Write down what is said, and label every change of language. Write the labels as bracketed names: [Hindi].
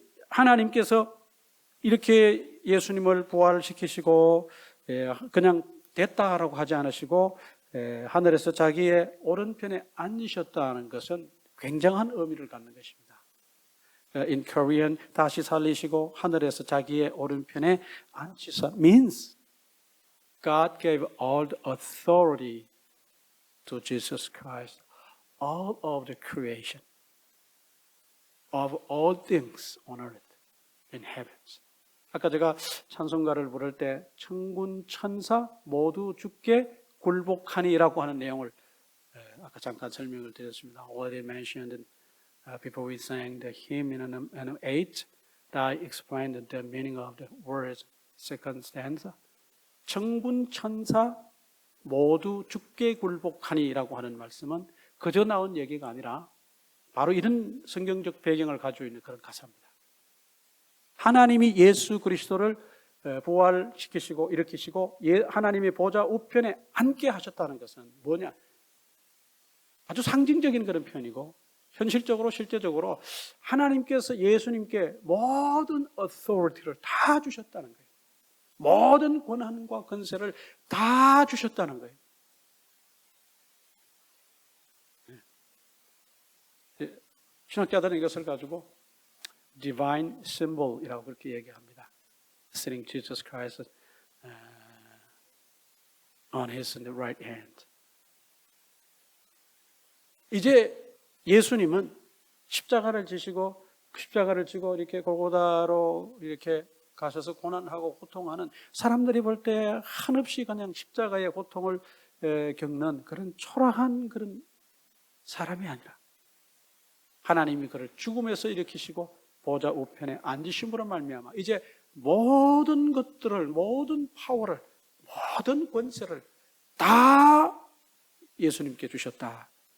[Korean] 하나님께서 이렇게 예수님을 부활시키시고 그냥 됐다라고 하지 않으시고 하늘에서 자기의 오른편에 앉으셨다는 것은 굉장한 의미를 갖는 것입니다. [English] In Korean, [Korean] 다시 살리시고 하늘에서 자기의 오른편에 앉으사 [English] means God gave all the authority to Jesus Christ, all of the creation, of all things on earth, in heavens. [Korean] 아까 제가 찬송가를 부를 때 천군 천사 모두 주께 굴복하니라고 하는 내용을 아까 잠깐 설명을 드렸습니다. [English] Already mentioned before we sang the hymn in an 8, I explained the meaning of the words second stanza. [Korean] 천군 천사 모두 주께 굴복하니라고 하는 말씀은 그저 나온 얘기가 아니라 바로 이런 성경적 배경을 가지고 있는 그런 가사입니다. 하나님이 예수 그리스도를 부활시키시고 일으키시고 하나님의 보좌 우편에 앉게 하셨다는 것은 뭐냐? 아주 상징적인 그런 표현이고 현실적으로 실제적으로 하나님께서 예수님께 모든 authority를 다 주셨다는 거예요. 모든 권한과 권세를 다 주셨다는 거예요. 신학자들은 이것을 가지고 divine symbol이라고 그렇게 얘기합니다. [English] Sitting Jesus Christ on his right hand. [Korean] 이제 예수님은 십자가를 지시고 십자가를 지고 이렇게 골고다로 이렇게 가셔서 고난하고 고통하는 사람들이 볼 때 한없이 그냥 십자가의 고통을 겪는 그런 초라한 그런 사람이 아니라 하나님이 그를 죽음에서 일으키시고 보좌 우편에 앉으심으로 말미암아 이제 모든 것들을, 모든 파워를, 모든 권세를 다 예수님께 주셨다.